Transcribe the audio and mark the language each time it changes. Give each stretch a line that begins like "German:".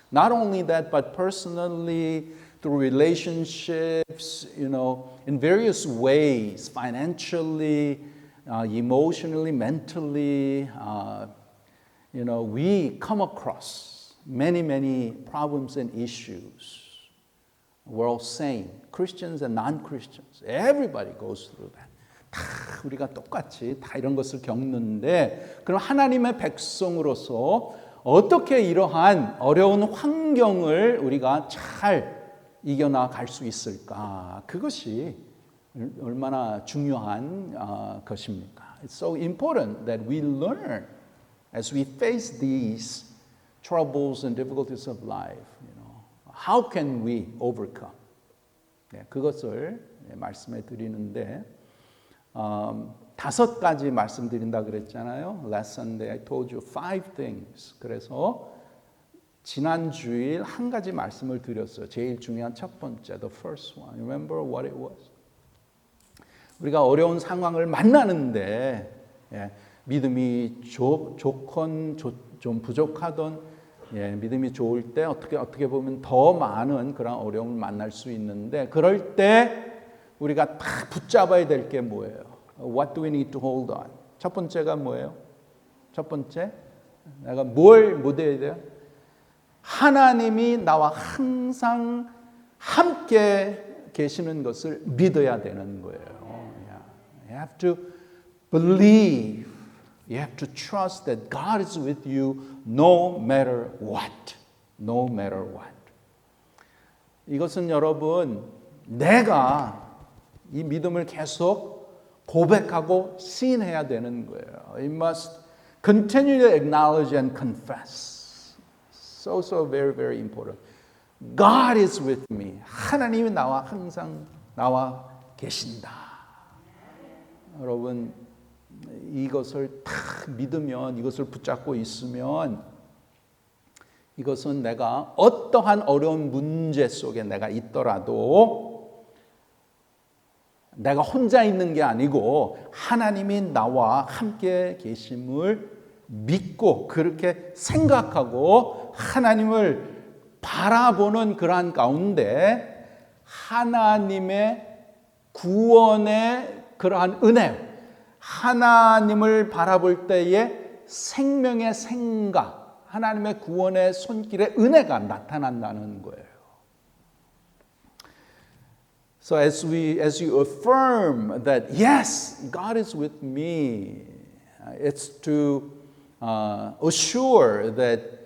English: Not only that, but personally, through relationships, in various ways, financially, emotionally, mentally, we come across many problems and issues. We're all same, Christians and non-Christians. Everybody goes through that.
Korean: 다 우리가 똑같이 다 이런 것을 겪는데, 그럼 하나님의 백성으로서 어떻게 이러한 어려운 환경을 우리가 잘 이겨나갈 수 있을까? 그것이 얼마나 중요한 것입니까?
English: It's so important that we learn as we face these troubles and difficulties of life. How can we overcome?
Korean: 그것을 말씀해 드리는데 5가지 말씀드린다 그랬잖아요.
English: Last Sunday I told you 5 things.
Korean: 그래서 지난 주일 한 가지 말씀을 드렸어요. 제일 중요한 첫 번째,
English: the first one. Remember what it was?
Korean: 우리가 어려운 상황을 만나는데 믿음이 좋건 좀 부족하던 믿음이 좋을 때 어떻게 보면 더 많은 그런 어려움을 만날 수 있는데 그럴 때 우리가 딱 붙잡아야 될 게 뭐예요?
English: What do we need to hold on?
Korean: 첫 번째가 뭐예요? 첫 번째, 내가 뭘 못해야 돼요? 하나님이 나와 항상 함께 계시는 것을 믿어야 되는 거예요.
English: You have to believe. You have to trust that God is with you no matter what. No matter what.
Korean: 이것은 여러분, 내가 이 믿음을 계속 고백하고 시인해야 되는 거예요.
English: You must continue to acknowledge and confess. So very, very important. God is with me.
Korean: 하나님이 나와 항상 나와 계신다. 여러분, 이것을 딱 믿으면, 이것을 붙잡고 있으면 이것은 내가 어떠한 어려운 문제 속에 내가 있더라도 내가 혼자 있는 게 아니고 하나님이 나와 함께 계심을 믿고 그렇게 생각하고 하나님을 바라보는 그러한 가운데 하나님의 구원의 그러한 은혜, 하나님을 바라볼 때에 생명의 생각, 하나님의 구원의 손길의 은혜가 나타난다는 거예요.
English: So as you affirm that yes, God is with me, it's to assure that